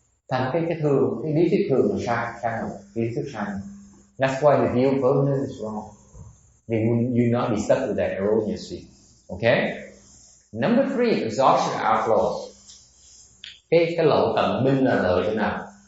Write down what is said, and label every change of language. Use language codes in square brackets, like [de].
[vi] Thành cái thường, cái lý thuyết thường là sai rồi, cái lý thuyết sai. [en] That's why the view of permanence is wrong. You not be stuck with that erroneous view. Okay? Number 3, exhaustion outflows. [vi] Cái lộ tận minh là lợi thế nào?